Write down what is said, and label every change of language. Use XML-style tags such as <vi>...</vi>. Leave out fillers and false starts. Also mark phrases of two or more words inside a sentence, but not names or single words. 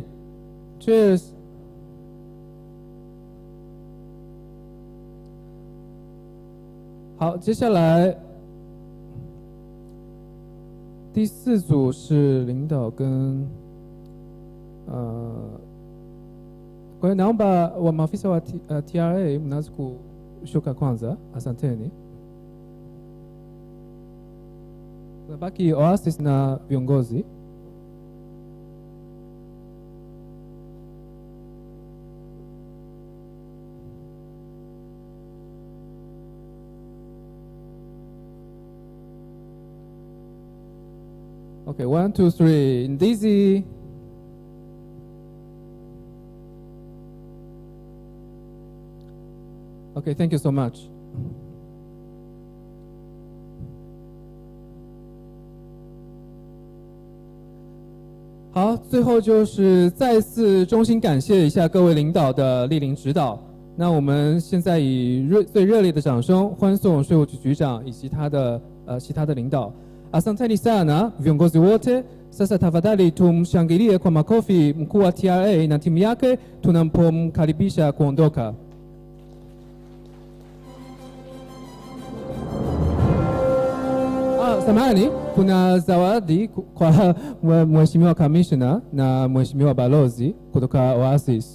<en>Cheers. Hao,</en> <zh>接下来第4组是领导跟</zh> <sw>kwa hiyo naomba wa maafisa wa TRA mnaweza kushuka kwanza, asanteni. Nabaki Oasis na viongozi.</sw> <en>Okay, 1, 2, 3. Ndizi. Okay, thank you so much.</en> <zh>好，最后就是再次衷心感谢一下各位领导的莅临指导。那我们现在以最热烈的掌声欢送税务局局长以及他的其他的领导。</zh> <sw>Asanteni sana viongozi wote. Sasa tafadhali tumshangilie kwa makofi mkuu wa TRA na timu yake tunapomkaribisha kuondoka. Samahani, kuna zawadi kwa Mheshimiwa Commissioner na Mheshimiwa Balozi kutoka Oasis.</sw>